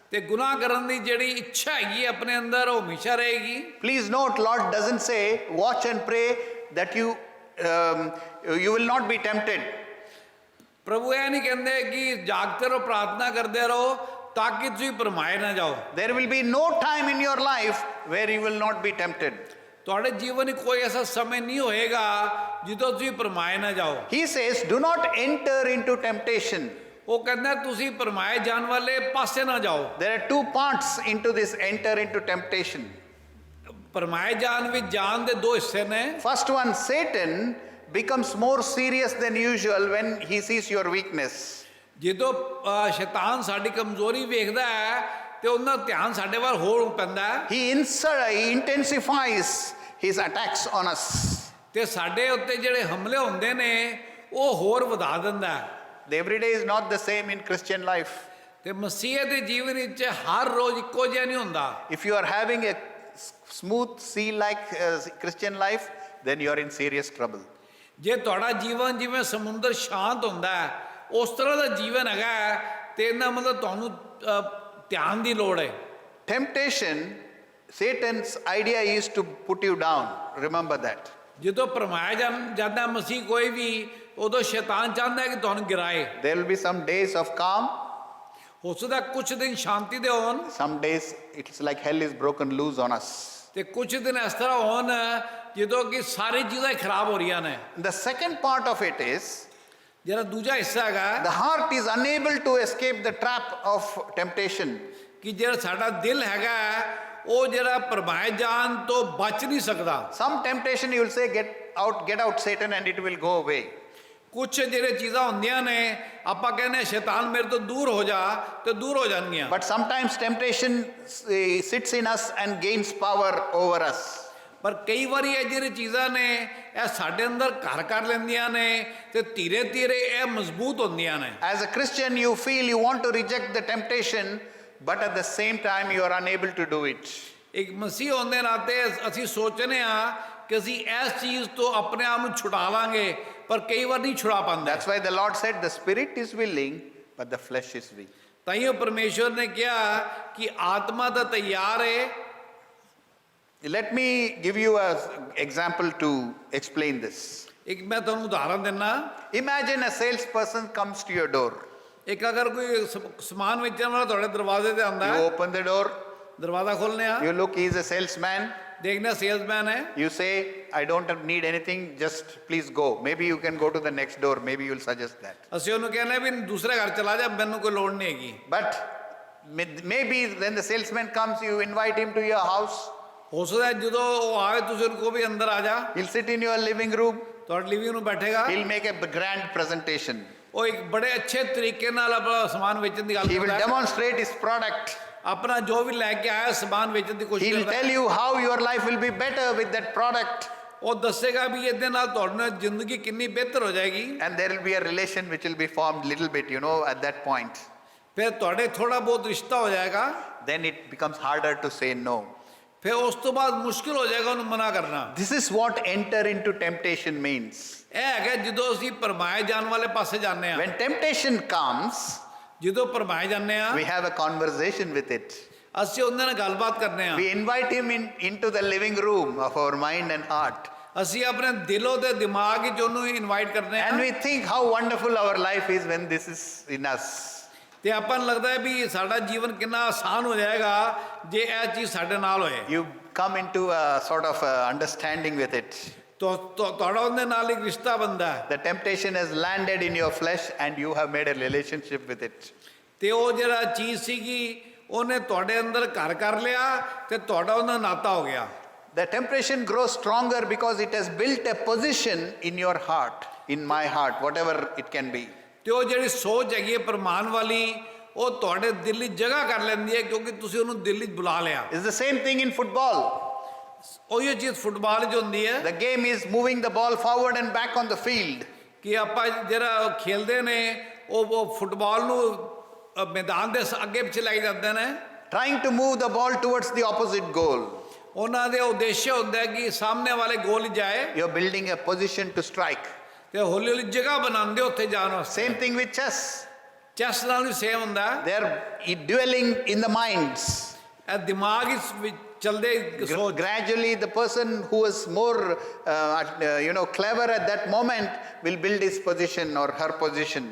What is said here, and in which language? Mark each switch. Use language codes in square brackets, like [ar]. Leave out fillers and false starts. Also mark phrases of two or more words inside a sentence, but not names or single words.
[pa] ਤੇ ਗੁਨਾਹ ਕਰਨ ਦੀ ਜਿਹੜੀ ਇੱਛਾ ਹੈਗੀ ਹੈ ਆਪਣੇ ਅੰਦਰ ਉਹ ਹਮੇਸ਼ਾ ਰਹੇਗੀ। [en] Please note, Lord doesn't say, watch and pray that you will not be tempted. [pa] ਪ੍ਰਭੂ ਇਹ ਨਹੀਂ ਕਹਿੰਦੇ ਕਿ ਜਾਗਦੇ ਰਹੋ, ਪ੍ਰਾਰਥਨਾ ਕਰਦੇ ਰਹੋ ਤਾਂ ਕਿ ਤੁਸੀਂ ਭਰਮਾਏ ਨਾ ਜਾਓ। [en] There will be no time in your life where you will not be tempted. [pa] ਤੁਹਾਡੇ ਜੀਵਨ ਵਿੱਚ ਕੋਈ ਐਸਾ ਸਮੇਂ ਨਹੀਂ ਹੋਏਗਾ ਜਦੋਂ ਤੁਸੀਂ ਭਰਮਾਏ ਨਾ ਜਾਓ। [en] He says, do not enter into temptation. [pa] ਉਹ ਕਹਿੰਦਾ ਤੁਸੀਂ ਭਰਮਾਏ ਜਾਣ ਵਾਲੇ ਪਾਸੇ ਨਾ ਜਾਓ। [en] There are two parts into this enter into temptation. [pa] ਭਰਮਾਏ ਜਾਣ ਵਿੱਚ ਜਾਣ ਦੇ ਦੋ ਹਿੱਸੇ ਨੇ। [en] First one, Satan becomes more serious than usual when he sees your weakness. [pa] ਜਦੋਂ ਸ਼ੈਤਾਨ ਸਾਡੀ ਕਮਜ਼ੋਰੀ ਵੇਖਦਾ ਹੈ ਤੇ ਉਹਨਾਂ ਦਾ ਧਿਆਨ ਸਾਡੇ ਵੱਲ ਹੋਰ ਪੈਂਦਾ ਹੈ। [en] He intensifies his attacks on us. [pa] ਤੇ ਸਾਡੇ ਉੱਤੇ ਜਿਹੜੇ ਹਮਲੇ ਹੁੰਦੇ ਨੇ ਉਹ ਹੋਰ ਵਧਾ ਦਿੰਦਾ ਹੈ। [en] The everyday is not the same in Christian life. [pa] ਤੇ ਮਸੀਹ ਦੇ ਜੀਵਨ ਵਿੱਚ ਹਰ ਰੋਜ਼ ਇੱਕੋ ਜਿਹਾ ਨਹੀਂ ਹੁੰਦਾ। [en] If you are having a smooth sea-like Christian life, then you are in serious trouble. [pa] ਜੇ ਤੁਹਾਡਾ ਜੀਵਨ ਜਿਵੇਂ ਸਮੁੰਦਰ ਸ਼ਾਂਤ ਹੁੰਦਾ ਹੈ ਉਸ ਤਰ੍ਹਾਂ ਦਾ ਜੀਵਨ ਹੈਗਾ ਤੇ ਇਹਦਾ ਮਤਲਬ ਤੁਹਾਨੂੰ ਧਿਆਨ ਦੀ ਲੋੜ ਹੈ। [en] Temptation, Satan's idea is to put you down. Remember that. [pa] ਜਦੋਂ ਭਰਮਾਇਆ ਜਾਂਦਾ ਮਸੀਹ ਕੋਈ ਵੀ ਉਦੋਂ ਸ਼ੈਤਾਨ ਚਾਹੁੰਦਾ ਹੈ ਕਿ ਤੁਹਾਨੂੰ ਗਿਰਾਏ। [en] There will be some days of calm. [pa] ਹੋ ਸਕਦਾ ਕੁਝ ਦਿਨ ਸ਼ਾਂਤੀ ਦੇ ਹੋਣ [en] Some days it's like hell is broken loose on us. [pa] ਤੇ ਕੁਝ ਦਿਨ ਇਸ ਤਰ੍ਹਾਂ ਹੋਣ ਜਦੋਂ ਕਿ ਸਾਰੀ ਚੀਜ਼ਾਂ ਹੀ ਖਰਾਬ ਹੋ ਰਹੀਆਂ ਨੇ। [en] The second part of it is, [pa] ਜਿਹੜਾ ਦੂਜਾ ਹਿੱਸਾ ਹੈਗਾ [en] the heart is unable to escape the trap of temptation. [pa] ਕਿ ਜਿਹੜਾ ਸਾਡਾ ਦਿਲ ਹੈਗਾ ਉਹ ਜਿਹੜਾ ਭਰਮਾਏ ਜਾਣ ਤੋਂ ਬਚ ਨਹੀਂ ਸਕਦਾ। [en] Some temptation you will say, get out Satan, and it will go away. [pa] ਕੁਝ ਜਿਹੜੇ ਚੀਜ਼ਾਂ ਹੁੰਦੀਆਂ ਨੇ ਆਪਾਂ ਕਹਿੰਦੇ ਸ਼ੈਤਾਨ ਮੇਰੇ ਤੋਂ ਦੂਰ ਹੋ ਜਾ ਤੇ ਦੂਰ ਹੋ ਜਾਣਗੀਆਂ। [en] But sometimes temptation sits in us and gains power over us. [pa] ਪਰ ਕਈ ਵਾਰੀ ਇਹ ਜਿਹੜੀ ਚੀਜ਼ਾਂ ਨੇ ਇਹ ਸਾਡੇ ਅੰਦਰ ਘਰ ਕਰ ਲੈਂਦੀਆਂ ਨੇ ਤੇ ਧੀਰੇ ਧੀਰੇ ਇਹ ਮਜ਼ਬੂਤ ਹੁੰਦੀਆਂ ਨੇ। [en] As a Christian, you feel you want to reject the temptation, but at the same time you are unable to do it. [pa] ਇੱਕ ਮਸੀਹ ਹੋਣ ਦੇ ਨਾਤੇ ਅਸੀਂ ਸੋਚਨੇ ਆ ਕਿ ਅਸੀਂ ਇਸ ਚੀਜ਼ ਤੋਂ ਆਪਣੇ ਆਪ ਨੂੰ ਛੁਡਾ ਲਾਂਗੇ ਪਰ ਕਈ ਵਾਰ ਨਹੀਂ ਛੁਡਾ ਪਾਉਂਦੇ। [en] That's why the Lord said, the spirit is willing, but the flesh is weak. [pa] ਤਾਈਓ ਪਰਮੇਸ਼ਵਰ ਨੇ ਕਿਹਾ ਕਿ ਆਤਮਾ ਤਾਂ ਤਿਆਰ ਹੈ। [en] Let me give you an example to explain this. [pa] ਇੱਕ ਮੈਂ ਤੁਹਾਨੂੰ ਉਦਾਹਰਨ ਦਿੰਨਾ। [en] Imagine a salesperson comes to your door. [pa] ਇੱਕ ਅਗਰ ਕੋਈ ਸਮਾਨ ਵੇਚਣ ਵਾਲਾ ਤੁਹਾਡੇ ਦਰਵਾਜ਼ੇ ਤੇ ਆਂਦਾ [en] You [pa] ਹੈ, [en] open the door, [pa] ਦਰਵਾਜ਼ਾ ਖੋਲ੍ਹਨੇ ਆ, [en] you look, he is a salesman. [pa] ਦੇਖਦੇ ਸੇਲਸਮੈਨ ਹੈ, [en] You say, I don't need anything, just please go. Maybe you can go to the next door, maybe you will suggest that. [pa] ਅਸੀਂ ਉਹਨੂੰ ਕਹਿੰਦੇ ਵੀ ਦੂਸਰੇ ਘਰ ਚਲਾ ਜਾ, ਮੈਨੂੰ ਕੋਈ ਲੋੜ ਨਹੀਂ ਹੈਗੀ। [en] But maybe when the salesman comes, you invite him to your house. [pa] ਹੋ ਸਕਦਾ ਜਦੋਂ ਉਹ ਆਵੇ ਤੁਸੀਂ ਉਹਨੂੰ ਕਹੋ ਵੀ ਅੰਦਰ ਆ ਜਾ, [en] He'll sit in your living room. [pa] ਤੁਹਾਡੇ ਲਿਵਿੰਗ ਨੂੰ ਬੈਠੇਗਾ, [en] He'll make a grand presentation. [pa] ਉਹ ਇੱਕ ਬੜੇ ਅੱਛੇ ਤਰੀਕੇ ਨਾਲ ਆਪਣਾ ਸਮਾਨ ਵੇਚਣ ਦੀ ਗੱਲ [en] He will [pa] ਕਰਦਾ ਹੈ, [en] demonstrate his product. [pa] ਆਪਣਾ ਜੋ ਵੀ ਲੈ ਕੇ ਆਇਆ ਸਮਾਨ ਵੇਚਣ ਦੀ ਕੋਸ਼ਿਸ਼ [en] He'll [pa] ਕਰਦਾ [en] tell [pa] ਹੈ। [en] you how your life will be better with that product. [pa] ਉਹ ਦੱਸੇਗਾ ਵੀ ਇਹਦੇ ਨਾਲ ਤੁਹਾਡੀ ਨਾਲ ਜ਼ਿੰਦਗੀ ਕਿੰਨੀ ਬਿਹਤਰ ਹੋ ਜਾਏਗੀ। [en] And there will be a relation which will be formed little bit, at that point. [pa] ਫਿਰ ਤੁਹਾਡੇ ਥੋੜਾ ਬਹੁਤ ਰਿਸ਼ਤਾ ਹੋ ਜਾਏਗਾ। [en] Then it becomes harder to say no. [pa] ਫਿਰ ਉਸ ਤੋਂ ਬਾਅਦ ਮੁਸ਼ਕਿਲ ਹੋ ਜਾਏਗਾ ਉਹਨੂੰ ਮਨਾ ਕਰਨਾ। [en] This is what enter into temptation means. [pa] ਇਹ ਹੈਗਾ ਜਦੋਂ ਅਸੀਂ ਭਰਮਾਏ ਜਾਣ ਵਾਲੇ ਪਾਸੇ ਜਾਂਦੇ ਆ। [en] When temptation comes, [pa] ਜਦੋਂ ਭਰਮਾਏ ਜਾਂਦੇ ਆ [en] we have a conversation with it. [pa] ਅਸੀਂ ਉਹਦੇ ਨਾਲ ਗੱਲਬਾਤ ਕਰਨੇ ਆ। [en] We invite him into the living room of our mind and heart. [pa] ਅਸੀਂ ਆਪਣੇ ਦਿਲੋਂ ਤੇ ਦਿਮਾਗ ਵਿੱਚ ਉਹਨੂੰ ਇਨਵਾਈਟ ਕਰਨੇ ਆ [en] And we think how wonderful our life is when this is in us. [pa] ਤੇ ਆਪਾਂ ਨੂੰ ਲੱਗਦਾ ਹੈ ਵੀ ਸਾਡਾ ਜੀਵਨ ਕਿੰਨਾ ਆਸਾਨ ਹੋ ਜਾਏਗਾ ਜੇ ਇਹ ਚੀਜ਼ ਸਾਡੇ ਨਾਲ ਹੋਏ। [en] You come into a sort of understanding with it. [pa] ਤੁਹਾਡਾ ਉਹਦੇ ਨਾਲ ਇੱਕ ਰਿਸ਼ਤਾ ਬਣਦਾ ਹੈ [en] The temptation has landed in your flesh and you have made a relationship with it. [pa] ਤੇ ਉਹ ਜਿਹੜਾ ਚੀਜ਼ ਸੀਗੀ ਉਹਨੇ ਤੁਹਾਡੇ ਅੰਦਰ ਘਰ ਕਰ ਲਿਆ ਤੇ ਤੁਹਾਡਾ ਉਹਦਾ ਨਾਤਾ ਹੋ ਗਿਆ। [en] The temptation grows stronger because it has built a position in your heart, in my heart, whatever it can be. [pa] ਤੇ ਉਹ ਜਿਹੜੀ ਸੋਚ ਹੈਗੀ ਹੈ ਪ੍ਰਮਾਣ ਵਾਲੀ ਉਹ ਤੁਹਾਡੇ ਦਿਲ ਵਿੱਚ ਜਗ੍ਹਾ ਕਰ ਲੈਂਦੀ ਹੈ ਕਿਉਂਕਿ ਤੁਸੀਂ ਉਹਨੂੰ ਦਿਲ ਵਿੱਚ ਬੁਲਾ ਲਿਆ। [en] It's the same thing in football. [pa] ਉਹੀ ਚੀਜ਼ ਫੁੱਟਬਾਲ 'ਚ ਹੁੰਦੀ ਹੈ [en] The game is moving the ball forward and back on the field. [pa] ਕਿ ਆਪਾਂ ਜਿਹੜਾ ਖੇਲਦੇ ਨੇ ਉਹ ਫੁੱਟਬਾਲ ਨੂੰ ਮੈਦਾਨ ਦੇ ਅੱਗੇ ਪਿੱਛੇ ਲੈ ਕੇ ਜਾਂਦੇ ਨੇ [en] Trying to move the ball towards the opposite goal. [pa] ਉਹਨਾਂ ਦੇ ਉਦੇਸ਼ ਹੁੰਦਾ ਹੈ ਕਿ ਸਾਹਮਣੇ ਵਾਲੇ ਗੋਲ ਜਾਏ [en] You're building a position to strike. [pa] ਤੇ ਹੌਲੀ ਹੌਲੀ ਜਗ੍ਹਾ ਬਣਾਉਂਦੇ ਉੱਥੇ ਜਾਣ ਵਾਸਤੇ। [en] Same thing with chess. [pa] ਚੈਸ ਨਾਲ ਵੀ ਸੇਮ ਹੁੰਦਾ ਹੈ। [en] They are dwelling in the minds. [pa] ਇਹ ਦਿਮਾਗ ਵਿੱਚ ਚਲਦੇ ਸੋਚ। [en] Gradually, the person who is more, clever at that moment will build his position or her position.